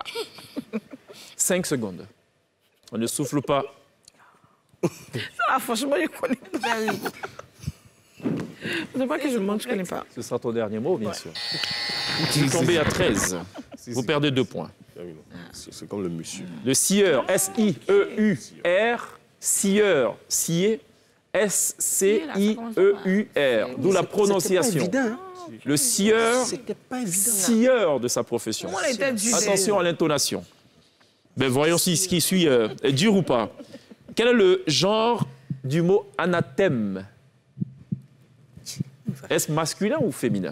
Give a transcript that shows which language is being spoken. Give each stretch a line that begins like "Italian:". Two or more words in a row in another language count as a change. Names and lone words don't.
French: 5 secondes. On ne souffle pas. Ça, franchement, je connais pas. Je sais pas que je mange, je connais pas. Ce sera ton dernier mot, bien sûr. Vous tombez à 13. Vous perdez 2 points. C'est comme le monsieur. Le scieur, S-I-E-U-R, scieur, scier, S-C-I-E-U-R, d'où la prononciation. Le scieur, scieur de sa profession. Attention à l'intonation. Ben, voyons si ce qui suit est dur ou pas. Quel est le genre du mot anathème? Est-ce masculin ou féminin?